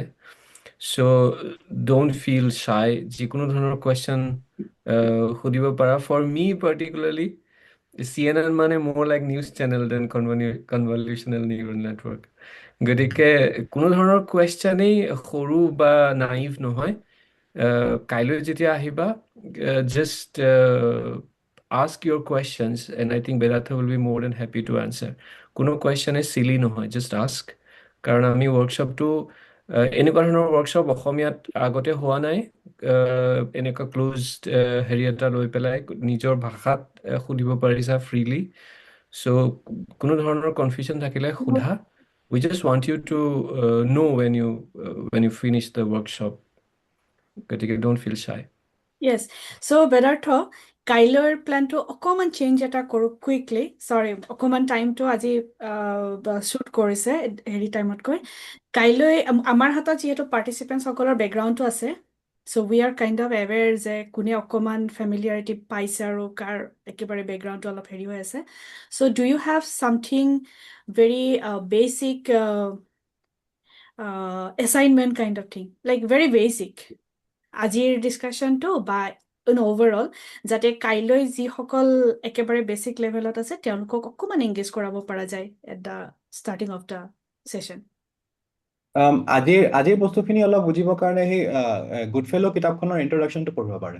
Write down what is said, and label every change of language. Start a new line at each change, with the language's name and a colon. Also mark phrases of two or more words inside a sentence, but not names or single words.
English: so don't feel shy,
Assamese: যিকোনো ধৰণৰ কুৱেশ্যন সুধিব পাৰা।
English: for me particularly CNN
Assamese: মানে মোৰ
English: like news channel then convolutional neural network.
Assamese: গতিকে কোনো ধৰণৰ কুৱেশ্যনেই সৰু বা নাইভ নহয়। কাইলৈ যেতিয়া আহিবা,
English: just ask your questions and I think Bedartha will be more than happy to answer.
Assamese: কোনো কুৱেশ্যনে চিলি নহয়,
English: just ask.
Assamese: কাৰণ আমি ৱৰ্কশ্বপটো এনেকুৱা ধৰণৰ ৱৰ্কশ্বপ অসমীয়াত আগতে হোৱা নাই। এনেকুৱা ক্লোজড হেৰি এটা লৈ পেলাই নিজৰ ভাষাত সুধিব পাৰিছা ফ্ৰীলি। চ' কোনো ধৰণৰ কনফিউজন থাকিলে সোধা।
English: We just want you to know when you finish the workshop. গতিকে don't feel shy. Yes. So, Bedartha,
Assamese: কাইলৈৰ প্লেনটো অকমান চেঞ্জ এটা কৰোঁ কুইকলি। চৰি, অকমান টাইমটো আজি শ্বুট কৰিছে হেৰি টাইমতকৈ। কাইলৈ আমাৰ হাতত যিহেতু
English: participantsসকলৰ backgroundটো
Assamese: আছে,
English: so we are kind of aware
Assamese: যে কোনে অকমান ফেমিলিয়াৰিটি পাইছে আৰু কাৰ একেবাৰে বেকগ্ৰাউণ্ডটো অলপ হেৰি হৈ আছে।
English: so do you have something very basic assignment kind of thing, like very basic?
Assamese: আজিৰ ডিছকাশ্যনটো বা অভাৰঅল যাতে কাইলৈ যিসকল একেবাৰে
English: basic levelত
Assamese: আছে তেওঁলোকক অকণমান এংগেজ কৰাব পৰা যায়
English: at the starting of the session.
Assamese: আজিৰ বস্তুখিনি অলপ বুজিবৰ কাৰণে সেই গুডফেলো কিতাপখনৰ ইন্ট্ৰডাকশ্যনটো পঢ়িব পাৰে।